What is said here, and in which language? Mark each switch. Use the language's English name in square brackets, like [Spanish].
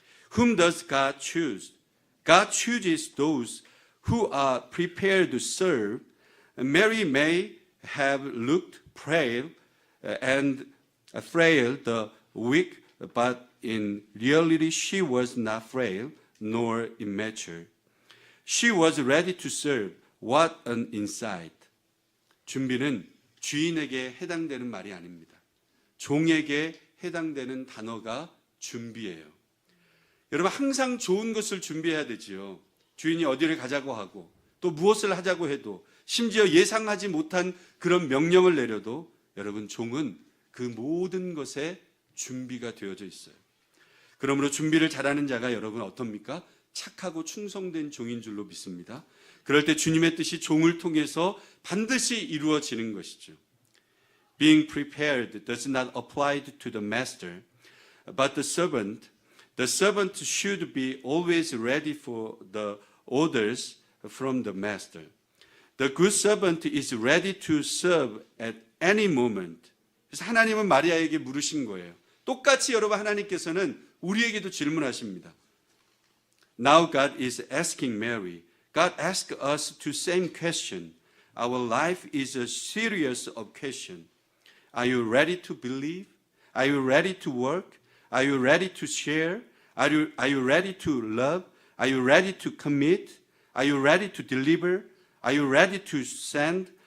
[English] Whom does God choose? God chooses those who are prepared to serve. Mary may have looked frail, the weak, but in reality she was not frail nor immature. She was ready to serve. What an insight. [Korean] 준비는 주인에게 해당되는 말이 아닙니다. 종에게 해당되는 단어가 준비예요. 여러분 항상 좋은 것을 준비해야 되지요. 주인이 어디를 가자고 하고 또 무엇을 하자고 해도 심지어 예상하지 못한 그런 명령을 내려도 여러분 종은 그 모든 것에 준비가 되어져 있어요. 그러므로 준비를 잘하는 자가 여러분 어떻습니까? 착하고 충성된 종인 줄로 믿습니다. 그럴 때 주님의 뜻이 종을 통해서 반드시 이루어지는 것이죠. [English] Being prepared does not apply to the master, but the servant. The servant should be always ready for the orders from the master. The good servant is ready to serve at any moment. [Korean] 그래서 하나님은 마리아에게 물으신 거예요. 똑같이 여러분 하나님께서는 우리에게도 질문하십니다. [English] Now God is asking Mary. God asked us the same question. Our life is a series of questions. Are you ready to believe? Are you ready to work? Are you ready to share? Are you ready to love? Are you ready to commit? Are you ready to deliver? Are you ready to send?